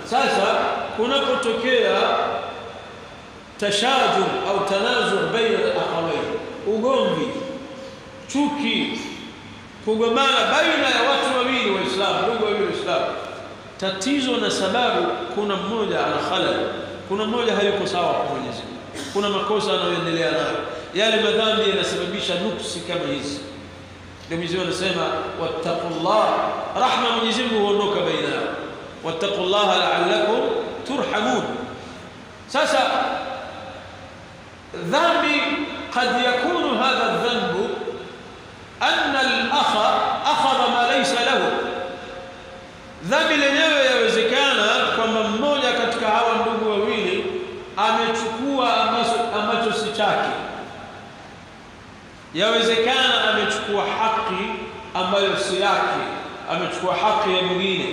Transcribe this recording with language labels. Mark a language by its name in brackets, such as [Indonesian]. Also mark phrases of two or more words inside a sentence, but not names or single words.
[Swahili] Sasa kunapotokea [Arabic] تشاجر أو تناظر بين الأخوين, [Swahili] ugomvi, chuki, kugombana baina ya watu wawili waislamu, ndugu wawili waislamu, tatizo na sababu, kuna mmoja ana khalal, kuna mmoja hayuko sawa kwa Mwenyezi Mungu, kuna makosa anayoendelea nayo, yale madhambi yanasababisha nuksi kama hizi. Ndio Mwenyezi Mungu anasema wattaqullah, rahma Mwenyezi Mungu huondoka baina yao, [Arabic] واتقوا الله لعلكم ترحمون. [Swahili] Sasa dhambi [Arabic] قد يكون هذا الذنب أن الأخ أخذ ما ليس له. [Swahili] Dhambi lenyewe yawezekana kwamba mmoja katika hawa ndugu wawili amechukua ambacho si chake, yawezekana amechukua haki ambayo si yake, amechukua haki ya mwingine.